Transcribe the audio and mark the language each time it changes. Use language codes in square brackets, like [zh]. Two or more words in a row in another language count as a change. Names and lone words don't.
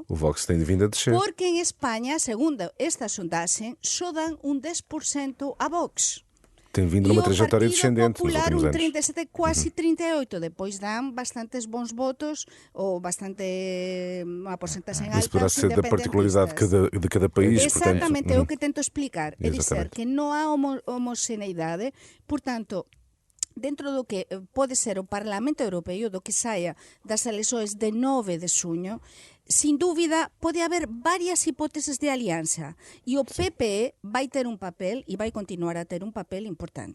[pt] o Vox tem vindo a descer. [gl] Porque en España, segundo esta sondaxe, só dan un 10% a Vox. [pt] Tem vindo numa trajetória descendente nos Popular, últimos [gl] un [pt] anos. 37, quase 38. Depois dão bastantes bons votos, ou uma porcentagem alta. Isso poderá ser da particularidade de cada país. Exatamente, portanto, é o que tento explicar. [gl] É dizer que non há homoxeneidade, portanto, dentro do que pode ser o Parlamento Europeo, do que saia das eleições de 9 de xuño, sin dúvida, pode haber varias hipóteses de aliança e o PPE vai ter um papel e [pt] vai continuar a ter um papel importante.